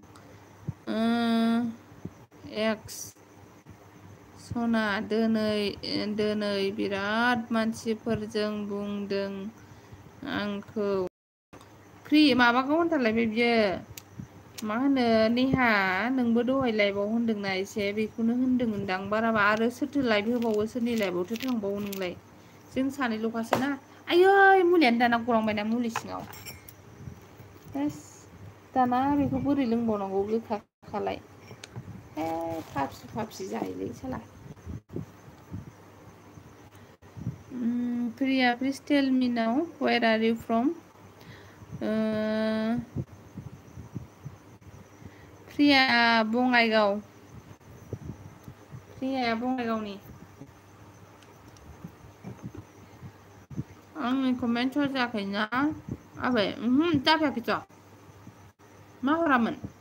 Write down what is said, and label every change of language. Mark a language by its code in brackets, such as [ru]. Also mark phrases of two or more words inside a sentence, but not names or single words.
[brx] एक्स सना दोनै बिराद मानसिफोरजों बुंदों आंखौ फ्रि माबाखौ होनथारलायबाय बियो मा होनो नेहा नोंबो दहाय लाइभआव होनदोंना एसे बेखौनो होनदोंदां बाराबा आरो सोरथो लाइभ होबावो सोरनि लाइभआवथो थांबावो नोंलाय जों सानैल'खासो ना आयै मुलियानो दाना गलांबायना मुलि सिङाव दाना बेखौ बोरै लोंबावनांगौ गोखाखालाय फाबसि जायोलै साला प्रिया [en] please tell me now where are you from [brx] प्रिया बङाइगाव प्रियाया बङाइगावनि आंनि कमेन्ट जायाखैना आबै जाफैयाखैथ' मा हरामोन